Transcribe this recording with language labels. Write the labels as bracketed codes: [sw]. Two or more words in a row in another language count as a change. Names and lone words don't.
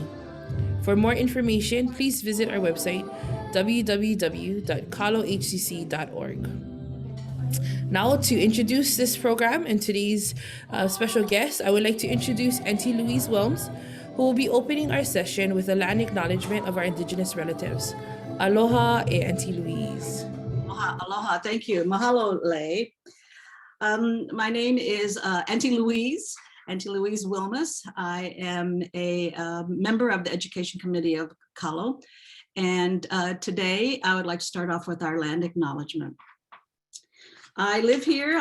[en] For more information, please visit our website, www.kalohcc.org. Now, to introduce this program and today's special guest, I would like to introduce Auntie Louise Wilmes, who will be opening our session with a land acknowledgement of our Indigenous relatives. [haw] Aloha e Auntie Louise. [en] Aloha, thank you. Mahalo, Lei. My name is Auntie Louise Wilmes. I am a member of the Education Committee of Kalo. And today I would like to start off with our land acknowledgement. I live here.